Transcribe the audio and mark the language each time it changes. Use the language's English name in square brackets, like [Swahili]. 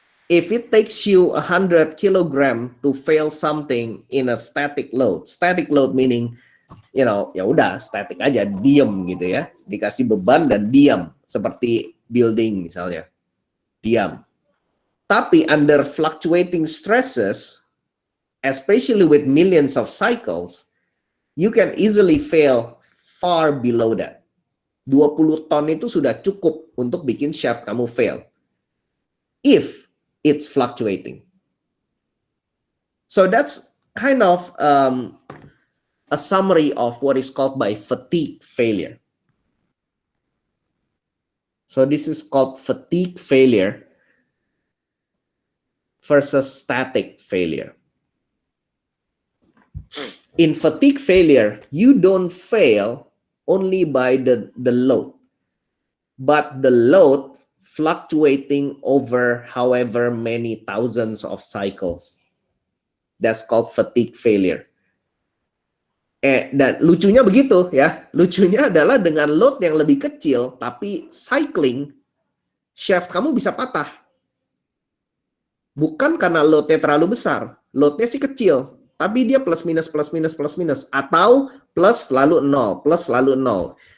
[English] If it takes you 100 kilogram to fail something in a static load meaning, you know, [Indonesian] ya udah static aja, diam gitu ya, dikasih beban dan diam, seperti building misalnya, diam. [English] Tapi under fluctuating stresses, especially with millions of cycles, you can easily fail far below that. [Indonesian] 20 ton itu sudah cukup untuk bikin shaft kamu fail. [English] If it's fluctuating. So that's kind of a summary of what is called by fatigue failure. So this is called fatigue failure versus static failure. In fatigue failure, you don't fail only by the load, but the load fluctuating over however many thousands of cycles. That's called fatigue failure. [Indonesian] Dan lucunya begitu ya. Lucunya adalah dengan load yang lebih kecil, tapi cycling, shaft kamu bisa patah. Bukan karena loadnya terlalu besar. Loadnya sih kecil, tapi dia plus minus. Atau plus lalu nol, plus lalu nol.